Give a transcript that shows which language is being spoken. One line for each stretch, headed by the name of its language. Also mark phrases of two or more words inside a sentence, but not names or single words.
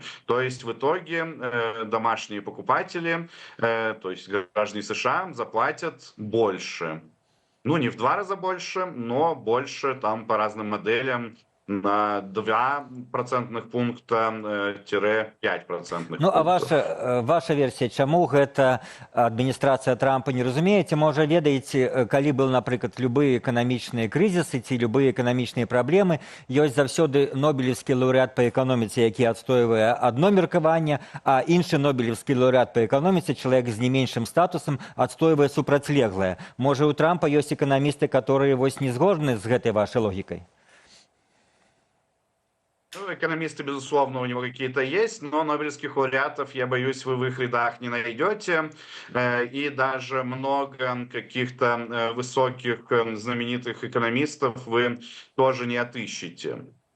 Russian: То есть в итоге домашние покупатели, то есть граждане США, заплатят больше. Не в 2 раза больше, но больше там по разным моделям на 2 процентных пункта -5 процентных пунктов.
Belarusian: А ваша версія, чаму гэта адміністрацыя Трампа не разумееце? Можа, ведаеце, калі был, напрыклад, любыя эканамічныя крызісы ці любыя эканамічныя праблемы, ёсць заўсёды нобелевскі лаўрэат па эканоміцы, які адстойвае адно меркаванне, а іншы нобелевскі лаўрэат па эканоміцы, чалавек з не меншым статусам, адстойвае супрацьлеглае. Можа, у Трампа ёсць эканамісты, которые не згодны з гэтай вашай логікай?
Russian: Экономисты, безусловно, у него какие-то есть, но нобелевских лауреатов, я боюсь, вы в их рядах не найдете. И даже много каких-то высоких, знаменитых экономистов вы тоже не отыщете.